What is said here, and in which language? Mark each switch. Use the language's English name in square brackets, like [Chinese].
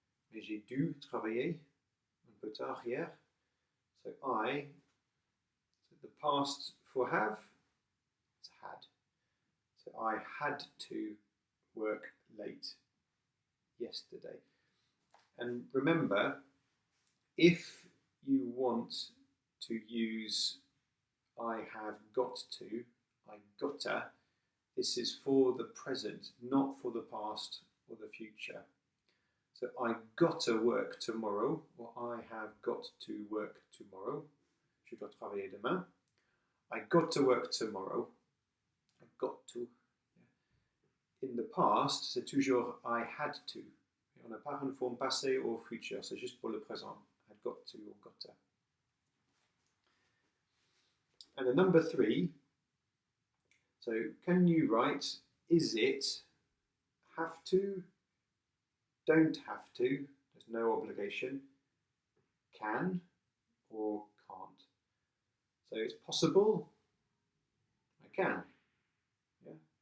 [French] Mais j'ai dû travailler un peu tard hier. [English] So the past for have, it's had. So I had to work late yesterday. And remember, if you want to use I have got to, I gotta, this is for the present, not for the past or the future. So I gotta work tomorrow, or I have got to work tomorrow. [French] Je dois travailler demain. [English] I got to work tomorrow. I got to. In the past, [French] c'est toujours [English] I had to. [French] On n'a pas une forme passée ou future, c'est juste pour le présent. [English] I got to or gotta. And the number 3, so can you write, is it, have to, don't have to, there's no obligation, can or can't. So it's possible, I can. Yeah.